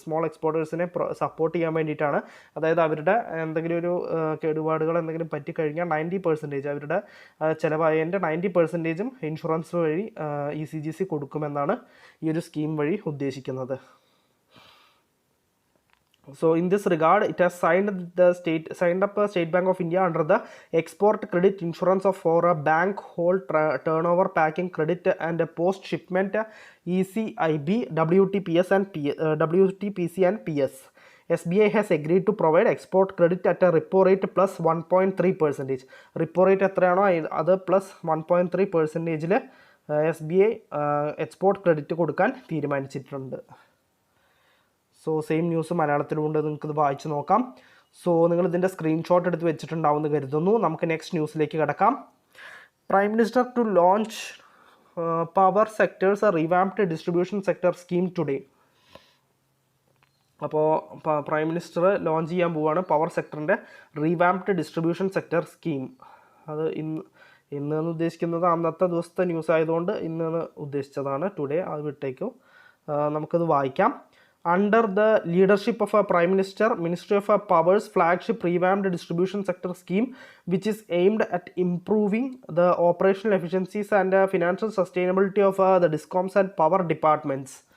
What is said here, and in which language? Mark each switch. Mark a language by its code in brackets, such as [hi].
[ml] Small എക്സ്പോർട്ടേഴ്സിനെ support ചെയ്യാൻ വേണ്ടിയിട്ടാണ്. അതായത് അവരുടെ എന്തെങ്കിലും ഒരു കേടുപാടുകൾ എന്തെങ്കിലും പറ്റിക്കഴിഞ്ഞാൽ 90% അവരുടെ ചിലവായതിൻ്റെ 90% ഇൻഷുറൻസ് വഴി ECGC കൊടുക്കുമെന്നാണ് ഈ ഒരു സ്കീം വഴി ഉദ്ദേശിക്കുന്നത്. [en] So in this regard, it has signed up State Bank of India under the export credit insurance for a bank whole turnover packing credit and post shipment ECIB, WTPS and WTPC and PS. SBI has agreed to provide export credit at a repo rate plus 1.3%. [ml] Repo rate എത്രയാണോ അത് plus 1.3% SBI export credit കൊടുക്കാൻ തീരുമാനിച്ചിട്ടുണ്ട്. So same news മലയാളത്തിലുണ്ട്, നിങ്ങൾക്കിത് വായിച്ച് നോക്കാം. So നിങ്ങളിതിൻ്റെ screenshot എടുത്ത് വെച്ചിട്ടുണ്ടാവുമെന്ന് കരുതുന്നു. നമുക്ക് നെക്സ്റ്റ് ന്യൂസിലേക്ക് കിടക്കാം. [en] Prime minister to launch power sectors revamped distribution sector scheme today. [ml] അപ്പോൾ പ്രൈം മിനിസ്റ്റർ ലോഞ്ച് ചെയ്യാൻ പോവുകയാണ് പവർ സെക്ടറിൻ്റെ റിവാംപ്ഡ് ഡിസ്ട്രിബ്യൂഷൻ സെക്ടർ സ്കീം. അത് ഇന്ന് ഉദ്ദേശിക്കുന്നത് അന്നത്തെ ദിവസത്തെ ന്യൂസ് ആയതുകൊണ്ട് ഇന്ന് ഉദ്ദേശിച്ചതാണ്, ടുഡേ അത് വിട്ടേക്കും. നമുക്കത് വായിക്കാം. [en] Under the leadership of a Prime Minister, Ministry of Power's flagship revamped distribution sector scheme, which is aimed at improving the operational efficiencies and financial sustainability of the DISCOMs and power departments.